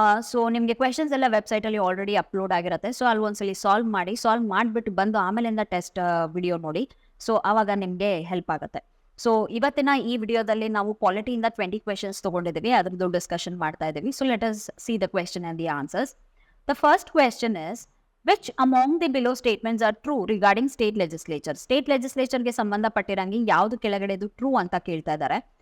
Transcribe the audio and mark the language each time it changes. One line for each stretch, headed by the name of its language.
Kannada: So ನಿಮಗೆ questions ಎಲ್ಲ website ಅಲ್ಲಿ ಆಲ್ರೆಡಿ ಅಪ್ಲೋಡ್ ಆಗಿರುತ್ತೆ. ಸೊ ಅಲ್ಲಿ ಒಂದ್ಸಲಿ ಸಾಲ್ವ್ ಮಾಡಿಬಿಟ್ಟು ಬಂದು ಆಮೇಲಿಂದ ಟೆಸ್ಟ್ ವಿಡಿಯೋ ನೋಡಿ. ಸೊ ಆವಾಗ ನಿಮಗೆ ಹೆಲ್ಪ್ ಆಗುತ್ತೆ. ಸೊ ಇವತ್ತಿನ ಈ ವಿಡಿಯೋದಲ್ಲಿ ನಾವು ಪಾಲಿಟಿಯಿಂದ 20 ಕ್ವೆಶನ್ಸ್ ತಗೊಂಡಿದ್ದೀವಿ, ಅದ್ರದ್ದು ಡಿಸ್ಕಷನ್ ಮಾಡ್ತಾ ಇದ್ದೀವಿ.
English: So let us see the question and the answers. The first question is, which among the below statements are true regarding state legislature?
Kannada: State legislature ಗೆ ಸಂಬಂಧಪಟ್ಟಿರಂಗೆ ಯಾವುದು ಕೆಳಗಡೆದು ಟ್ರೂ ಅಂತ ಕೇಳ್ತಾ ಇದ್ದಾರೆ.